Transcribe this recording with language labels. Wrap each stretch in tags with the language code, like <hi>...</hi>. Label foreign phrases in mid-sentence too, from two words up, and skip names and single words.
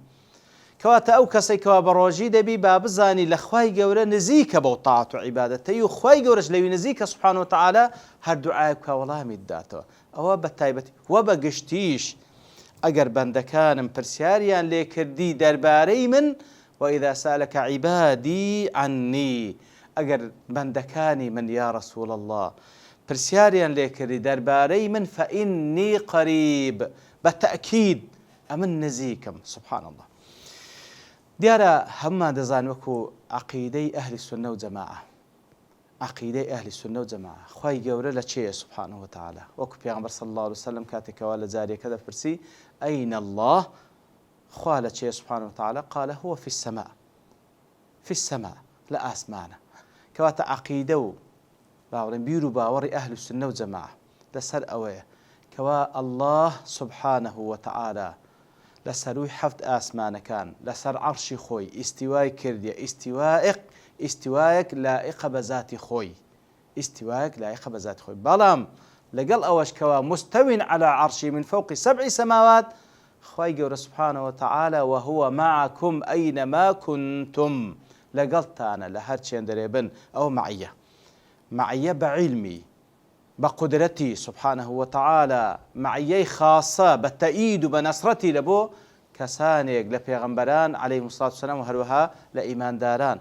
<ckb>کەواتە ئەو کەسێک کەوا بە ڕۆژی دەبی با بزانی لە خوای گەورە نزیکە بەو تاعات و عیبادەتەی و خوای گەورەش لەوی نزیکە</ckb> <ar>سوبحانەهو وتەعالا</ar> <ckb>هەر دوعای بکا وەڵامی بداتەوە. ئەوە بەتایبەتی وە بە گشتیش ئەگەر بەندەکانم پرسیاریان لێ کردی دەربارەی من،</ckb> <ar>وإذا سألك عبادي عني،</ar> <ckb>ئەگەر بەندەکانی من</ckb> <ar>یا رسول الله</ar> <ckb>پرسیاریان لێ کردی دەربارەی من،</ckb> <ar>فإني قريب،</ar> <ckb>بەتەئکید ئەمن نزیکم.</ckb> <ar>سبحان الله.</ar> <ckb>دیارە هەممان دەزان وەکو عەقیدەی ئەهلی سونە و جەماعە، عەقیدەی ئەهلی سونە و جەماعە خوای گەورە لە چێیە</ckb> <ar>سوبحانەهو وتەعالا.</ar> <ckb>وەکو پێغەمبەر</ckb> <ar>صلی الله عليه وسلم</ar> <ckb>کاتێکەوە لە جارێکە دەپرسی</ckb> <ar>ئەین الله،</ar> <ckb>خوا لە چێیە</ckb> <ar>سوبحانەهو وتەعالا؟ قال هو في السماء، في السماء،</ar> <ckb>لە ئاسمانە. کەواتە عەقیدە و باوەڕێن بیر و باوەڕی ئەهلی سونە و جەماعە لەسەر ئەوەیە کەوا الله</ckb> <ar>سوبحانەهو وتەعالا</ar> <ckb>لەسەروی حەفت ئاسمانەکان لەسەر عەرشی خۆی ئیستیوای کردیە، ئیستیوایەک لائقە بە ذاتی خۆی، ئیستیوایەک لائقە بە ذاتی خۆی. بەڵام لەگەڵ ئەوەش کەوا</ckb> <ar>مستەوین عەلا عەرشی من فەوقی سەبعی سەماوات،</ar> <ckb>خوای گەورە</ckb> <ar>سوبحانەهو وتەعالا وهو معكم أينما كنتم،</ar> <ckb>لەگەڵتانە لە هەر چێندەرێ بن. ئەو معیە بە عیلمی، بە قودرەتی</ckb> <ar>سوبحانەهو وتەعالا،</ar> <ckb>معیەی خاسە بە تەئید و بە نەسرەتی لە بۆ کەسانێک لە پێغەمبەران</ckb> <ar>عەلەیهیمو السەڵاتو وەسەلام</ar> <ckb>و هەروەها لە ئیمانداران.</ckb>